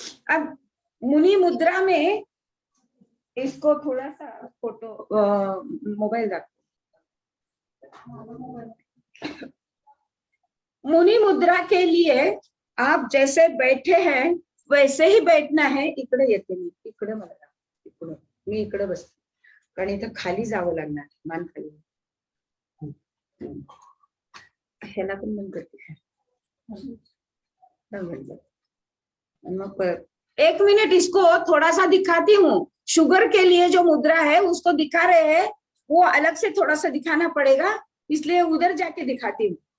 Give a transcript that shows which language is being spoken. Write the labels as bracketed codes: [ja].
[hi] अब मुनि मुद्रा में इसको थोड़ा सा फोटो मोबाइल रख. मुनि मुद्रा के लिए आप जैसे बैठे हैं वैसे ही बैठना है. [mr] इकडे येते मी, इकडे मला इकडे मी इकडे बसते, कारण इथं खाली जावं लागणार, मान खाली. ह्याला पण बंद करते. [hi] मग 1 मिनट इसको थोड़ा सा दिखाती हूँ. शुगर के लिए जो मुद्रा है उसको दिखा रहे हैं, वो अलग से थोड़ा सा दिखाना पड़ेगा, इसलिए उधर जाके दिखाती हूँ.